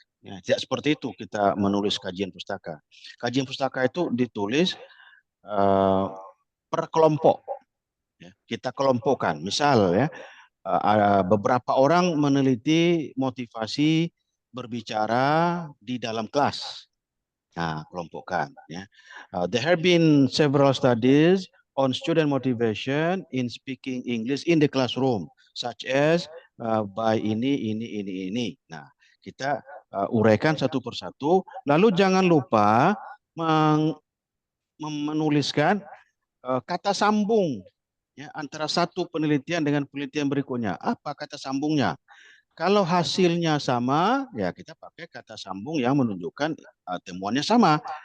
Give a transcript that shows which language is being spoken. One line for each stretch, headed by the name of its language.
Indonesian: Ya, tidak seperti itu kita menulis kajian pustaka. Kajian pustaka itu ditulis per kelompok. Ya, kita kelompokkan. Misal ya, beberapa orang meneliti motivasi berbicara di dalam kelas. Nah, kelompokkan. Ya.
English: There have been several studies on student motivation in speaking English in the classroom, such as by ini.
Indonesian: Nah, kita uraikan satu persatu. Lalu jangan lupa menuliskan kata sambung, ya, antara satu penelitian dengan penelitian berikutnya. Apa kata sambungnya? Kalau hasilnya sama, ya kita pakai kata sambung yang menunjukkan temuannya sama.